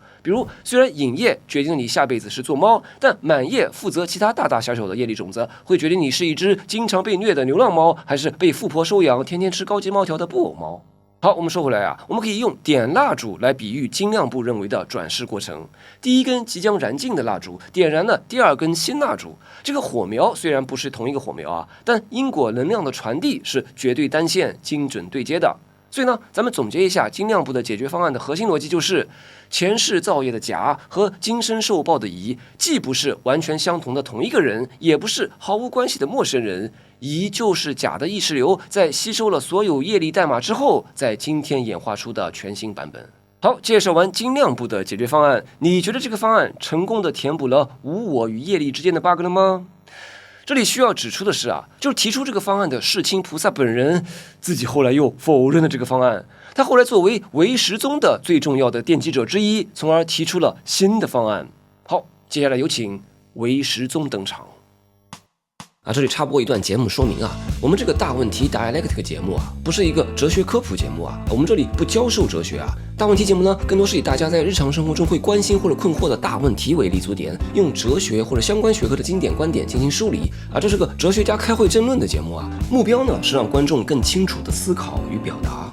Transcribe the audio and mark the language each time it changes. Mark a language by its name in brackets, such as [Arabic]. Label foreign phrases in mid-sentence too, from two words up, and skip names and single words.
[Chinese] 比如，雖然引業決定你下輩子是做貓，但滿業負責其他大大小小的業力種子，會決定你是一隻經常被虐的流浪貓，還是被富婆收養、天天吃高級貓條的布偶貓。好，我們說回來我們可以用點蠟燭來比喻精量部認為的轉世過程。第一根即將燃盡的蠟燭點燃了第2根新蠟燭，這個火苗雖然不是同一個火苗但因果能量的傳遞是絕對單線、精準對接的。所以呢，咱們總結一下精量部的解決方案的核心邏輯就是：前世造業的甲和今生受報的乙，既不是完全相同的同一個人，也不是毫無關係的陌生人。乙就是甲的意識流，在吸收了所有業力代碼之後，在今天演化出的全新版本。好，介紹完精量部的解決方案，你覺得這個方案成功的填補了無我與業力之間的 bug 了嗎？這裡需要指出的是就是提出這個方案的世親菩薩本人自己後來又否認了這個方案。他後來作為唯識宗的最重要的奠基者之一，從而提出了新的方案。好，接下來有請唯識宗登場。這裡插播一段節目說明我們這個大問題 Dialectic 節目不是一個哲學科普節目我們這裡不教授哲學大問題節目呢，更多是以大家在日常生活中會關心或者困惑的大問題為立足點，用哲學或者相關學科的經典觀點進行梳理這是個哲學家開會爭論的節目目標呢是讓觀眾更清楚的思考與表達。